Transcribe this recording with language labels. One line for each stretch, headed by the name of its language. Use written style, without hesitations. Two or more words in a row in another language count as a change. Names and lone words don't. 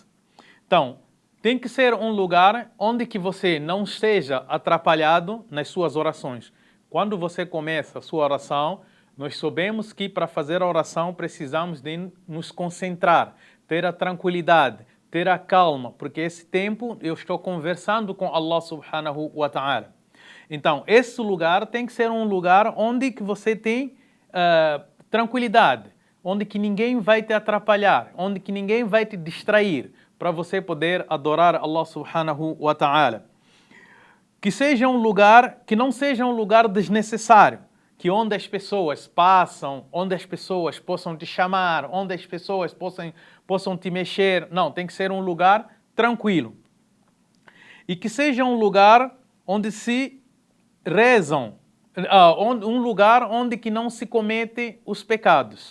Portuguese: Então, tem que ser um lugar onde que você não esteja atrapalhado nas suas orações. Quando você começa a sua oração, nós sabemos que para fazer a oração precisamos de nos concentrar, ter a tranquilidade, ter a calma, porque esse tempo eu estou conversando com Allah
Arabic: سبحانه وتعالى.
Portuguese: Então, esse lugar tem que ser um lugar onde que você tem tranquilidade, onde que ninguém vai te atrapalhar, onde que ninguém vai te distrair, para você poder adorar Allah
Arabic: سبحانه وتعالى.
Portuguese: Que seja um lugar, que não seja um lugar desnecessário, que onde as pessoas passam, onde as pessoas possam te chamar, onde as pessoas possam te mexer. Não, tem que ser um lugar tranquilo. E que seja um lugar onde se rezam, um lugar onde que não se comete os pecados.